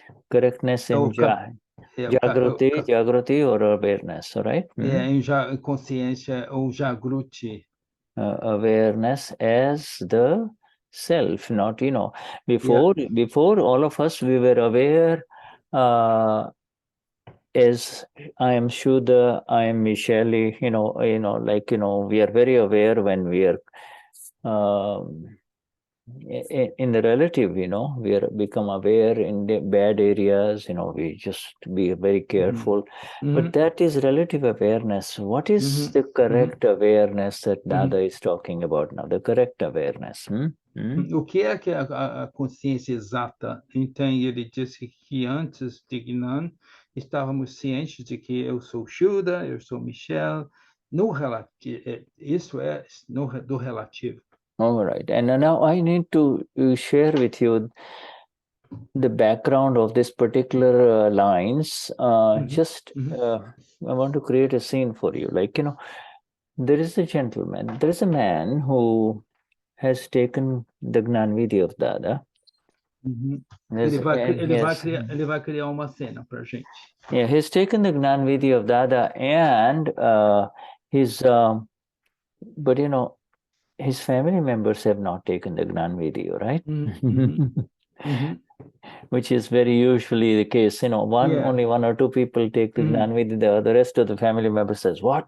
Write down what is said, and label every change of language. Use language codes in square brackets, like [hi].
[en] Correctness in Jagruti or awareness, right? [pt] Em consciência ou Jagruti. [en] Awareness as the self, not, before all of us, we were aware as I am Shuddha, I am Michelle, we are very aware when we are in the relative, we are become aware in the bad areas, we just be very careful. But that is relative awareness. What is the correct awareness that Dada is talking about now? The correct awareness. [pt] O que é a consciência exata? Então, ele disse que antes de Gnan, estávamos cientes de que eu sou Shuddha, eu sou Michelle, no relativo, isso é do relativo. [en] All right. And now I need to share with you the background of this particular lines. I want to create a scene for you. Like, there is a gentleman, there is a man who has taken the Gnanvidhi of Dada. [pt] Ele vai criar uma cena para a gente. [en] Yeah, he's taken the Gnanvidhi of Dada and but his family members have not taken the Gnanvidhi, right? Which is very usually the case. Only one or two people take the Gnanvidhi, the rest of the family member says, "What?